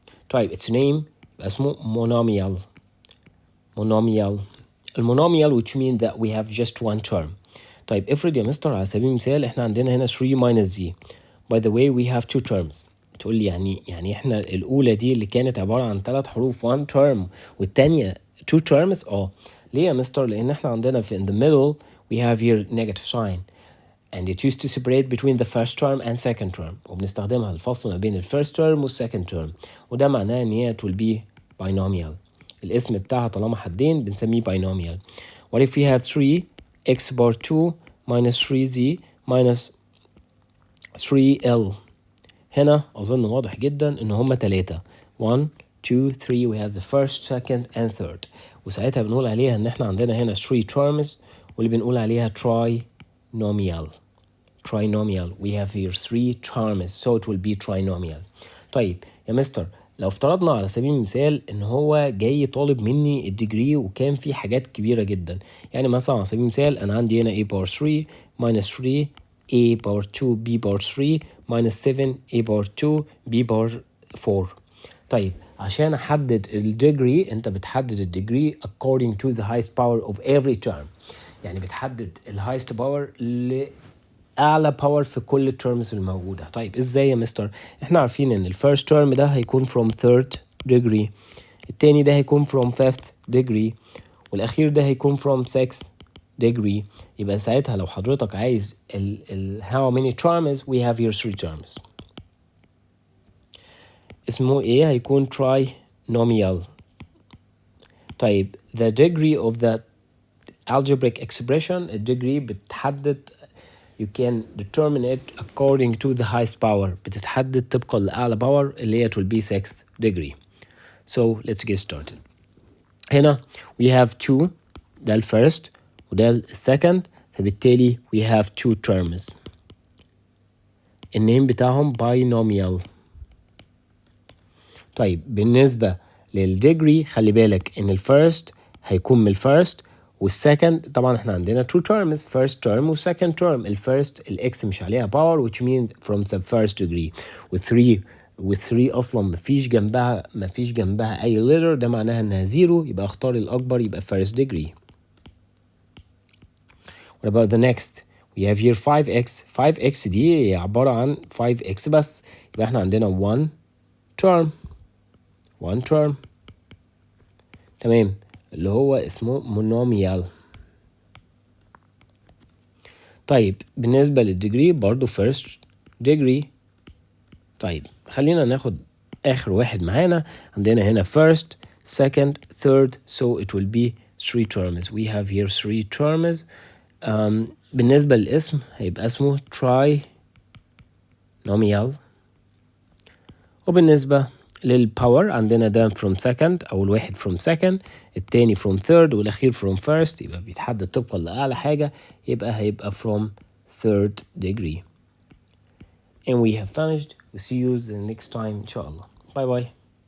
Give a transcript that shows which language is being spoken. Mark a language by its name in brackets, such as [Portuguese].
[English] طيب its name اسمه monomial. المونوميال which means that we have just one term. [Arabic] طيب افرض يا مستر على سبيل المثال احنا عندنا هنا 3 minus z. [English] by the way we have two terms. [Arabic] تقول لي يعني احنا الاولى دي اللي كانت عباره عن 3 حروف one term والتانيه two terms. ليه يا مستر؟ لان احنا عندنا في [English] in the middle we have here negative sign and it used to separate between the first term and second term [Arabic] وبنستخدمها الفصل ما بين ال first term وال second term وده معناه ان هي [English] it will be binomial. [Arabic] الاسم بتاعها طالما حدين بنسميه binomial. [English] What if we have 3x power 2 minus 3z minus 3l؟ [Arabic] هنا أظن واضح جدا إن هما 3 1 2 3 [English] we have the first second and third [Arabic] وساعتها بنقول عليها إن إحنا عندنا هنا 3 terms واللي بنقول عليها trinomial. [English] We have here 3 terms so it will be trinomial. [Arabic] طيب يا مستر لو افترضنا على سبيل المثال إن هو جاي طالب مني الديجري وكان في حاجات كبيرة جدا، يعني مثلا على سبيل المثال أنا عندي هنا a power 3 minus 3 a power 2 b power 3 minus 7 a power 2 b power 4. طيب عشان احدد الديجري انت بتحدد الديجري [English] according to the highest power of every term. [Arabic] يعني بتحدد الهايست باور لأعلى باور في كل التيرمز الموجودة. طيب ازاي يا مستر؟ احنا عارفين ان الفيرست تيرم ده هيكون from third degree، التاني ده هيكون from fifth degree، والاخير ده هيكون from sixth degree. يبقى ساعتها لو حضرتك عايز [English] how many terms we have here 3 terms. [Arabic] اسمه ايه؟ هيكون trinomial. طيب [English] the degree of the algebraic expression [Arabic] الديجري بتحدد [English] you can determine it according to the highest power، [Arabic] بتتحدد طبقا لأعلى باور اللي هي [English] will be 6th degree. So let's get started. [Arabic] هنا we have 2 ده الفيرست وده السكند فبالتالي [English] we have 2 terms. [Arabic] النيم بتاعهم binomial. طيب بالنسبة للديجري خلي بالك ان الفيرست هيكون من الفيرست والسكند طبعا احنا عندنا 2 terms first term و second term. الفيرست الاكس مش عليها باور [English] which means from the first degree [Arabic] و3 اصلا مفيش جنبها اي letter ده معناها انها 0 يبقى اختار الاكبر يبقى first degree. [English] What about the next؟ we have here 5x [Arabic] دي عبارة عن [English] 5x [Arabic] بس يبقى احنا عندنا [English] 1 term one term. [Arabic] تمام، اللي هو اسمه monomial. طيب بالنسبة للديجري برضو first degree. طيب خلينا ناخد آخر واحد معانا. [English] عندنا هنا first, second, third, so it will be 3 terms. We have here 3 terms. [Arabic] بالنسبة للاسم هيبقى اسمه trinomial. وبالنسبة للباور عندنا ده from second، أول واحد from second، التاني from third، والأخير from first. يبقى بيتحدد طبقا لأعلى حاجة، يبقى هيبقى from third degree. [English] And we have finished. We'll see you the next time [Arabic] إن شاء الله. Bye bye.